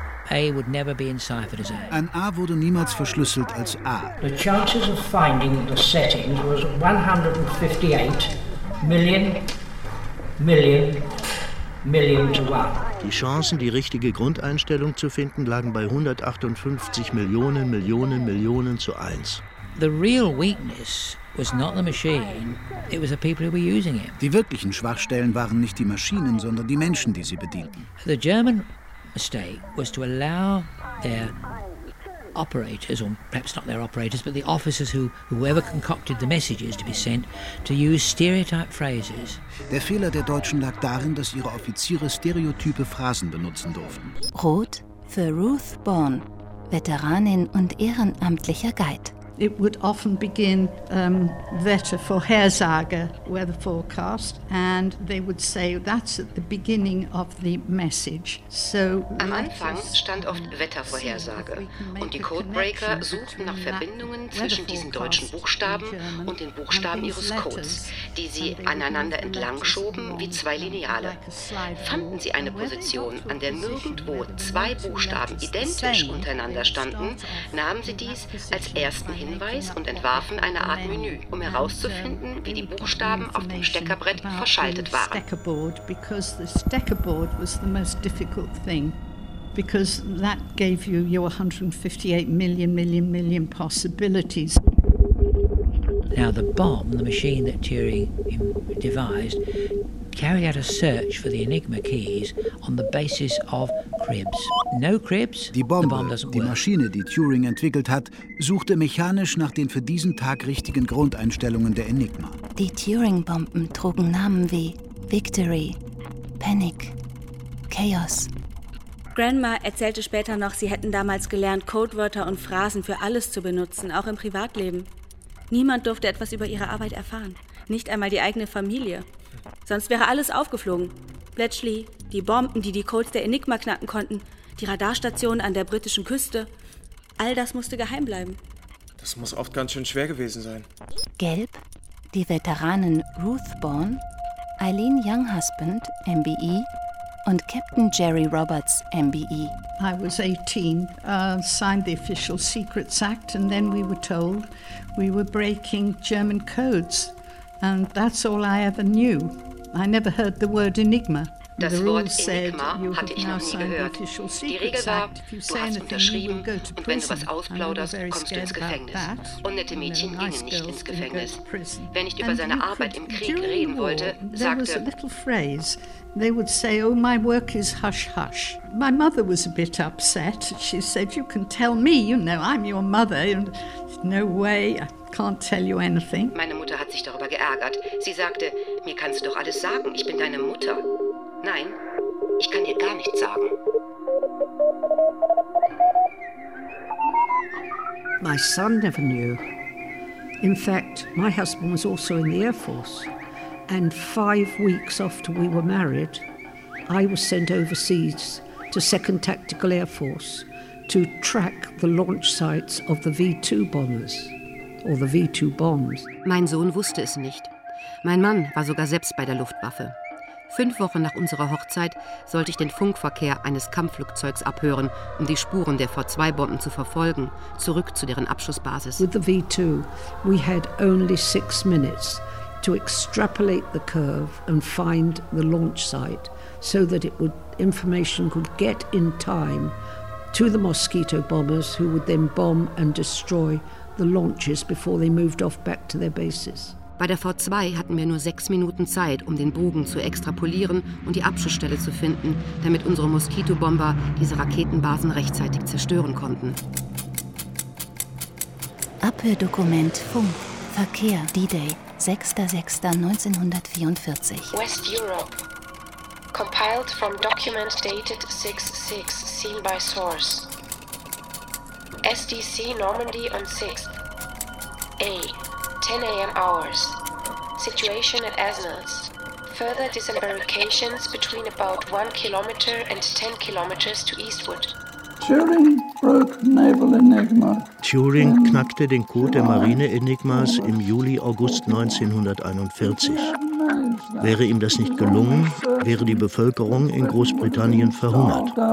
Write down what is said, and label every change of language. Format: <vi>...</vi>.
<en>A would never be enciphered as A.</en> <de>Ein A wurde niemals verschlüsselt als A.</de> <en>The chances of finding the settings was 158 million million million to one.</en> <de>Die Chancen, die richtige Grundeinstellung zu finden, lagen bei 158 Millionen Millionen Millionen zu eins.</de> <en>The real weakness was not the machine, it was the people who were using it.</en> <de>Die wirklichen Schwachstellen waren nicht die Maschinen, sondern die Menschen, die sie bedienten.</de> <en>The German mistake was to allow their operators, or perhaps not their operators, but the officers whoever concocted the messages to be sent, to use stereotype phrases.</en> <de>Der Fehler der Deutschen lag darin, dass ihre Offiziere stereotype Phrasen benutzen durften. Rot für Ruth Bourne, Veteranin und ehrenamtlicher Guide.</de> <en>It would often begin</en> <de>Wetter vorhersage,</de> <en>weather forecast, and they would say that's at the beginning of the message. So</en> <de>am Anfang stand oft Wettervorhersage und die Codebreaker suchten nach Verbindungen zwischen diesen deutschen Buchstaben und den Buchstaben ihres Codes, die sie aneinander entlang schoben wie zwei Lineale. Fanden sie eine Position, an der nirgendwo zwei Buchstaben identisch untereinander standen, nahmen sie dies als ersten Hinweis. Hinweis und entwarfen eine Art Menü, um herauszufinden, wie die Buchstaben auf dem Steckerbrett verschaltet waren.</de> <en>Because the steckerboard was the most difficult thing, because that gave you your 158 million million million possibilities. Now the bomb, the machine that Turing devised, carried out a search for the Enigma keys on the basis of cribs. No cribs,</en> <de>die Bombe,</de> <en>the bomb doesn't work.</en> <de>Die Maschine, die Turing entwickelt hat, suchte mechanisch nach den für diesen Tag richtigen Grundeinstellungen der Enigma. Die Turing-Bomben trugen Namen wie Victory, Panic, Chaos. Grandma erzählte später noch, sie hätten damals gelernt, Codewörter und Phrasen für alles zu benutzen, auch im Privatleben. Niemand durfte etwas über ihre Arbeit erfahren. Nicht einmal die eigene Familie. Sonst wäre alles aufgeflogen. Bletchley, die Bomben, die die Codes der Enigma knacken konnten, die Radarstationen an der britischen Küste. All das musste geheim bleiben. Das muss oft ganz schön schwer gewesen sein. Gelb, die Veteranen Ruth Bourne, Eileen Younghusband, MBE, und Captain Jerry Roberts, MBE.</de> <en>I was 18, signed the Official Secrets Act, and then we were told we were breaking German codes. And that's all I ever knew. I never heard the word Enigma.</en> <de>Das Wort Enigma hatte ich noch nie gehört. Die Regel war, du hast unterschrieben und wenn du was ausplauderst, kommst du ins Gefängnis. Unnette Mädchen gingen nicht ins Gefängnis. Wenn ich über seine Arbeit im Krieg reden wollte, sagte...</de> <en>There was a little phrase. They would say, oh, my work is hush-hush. My mother was a bit upset. She said, you can tell me, you know, I'm your mother. And no way, I can't tell you anything.</en> <de>Meine Mutter hat sich darüber geärgert. Sie sagte, mir kannst du doch alles sagen, ich bin deine Mutter. Nein, ich kann dir gar nichts sagen.</de> <en>My son never knew. In fact, my husband was also in the Air Force. And 5 weeks after we were married, I was sent overseas to 2nd Tactical Air Force to track the launch sites of the V2 bombers, or the V2 bombs.</en> <de>Mein Sohn wusste es nicht. Mein Mann war sogar selbst bei der Luftwaffe. 5 Wochen nach unserer Hochzeit sollte ich den Funkverkehr eines Kampfflugzeugs abhören, um die Spuren der V2-Bomben zu verfolgen, zurück zu deren Abschussbasis.</de> <en>With the V2, we had only 6 minutes to extrapolate the curve and find the launch site so that information could get in time to the Mosquito bombers, who would then bomb and destroy the launches before they moved off back to their bases.</en> <de>Bei der V2 hatten wir nur 6 Minuten Zeit, um den Bogen zu extrapolieren und die Abschussstelle zu finden, damit unsere Moskitobomber diese Raketenbasen rechtzeitig zerstören konnten. Abhördokument, Funk, Verkehr, D-Day, 6.6.1944.</de> <en>West Europe. Compiled from document dated 6-6, seen by source. SDC Normandy on 6th. A. 10 a.m. hours. Situation at Asnals. Further disembarkations between about 1 kilometer and 10 kilometers to eastward. Turing broke naval enigma.</en> <de>Turing knackte den Code der Marine-Enigmas im Juli, August 1941. Wäre ihm das nicht gelungen, wäre die Bevölkerung in Großbritannien verhungert.</de>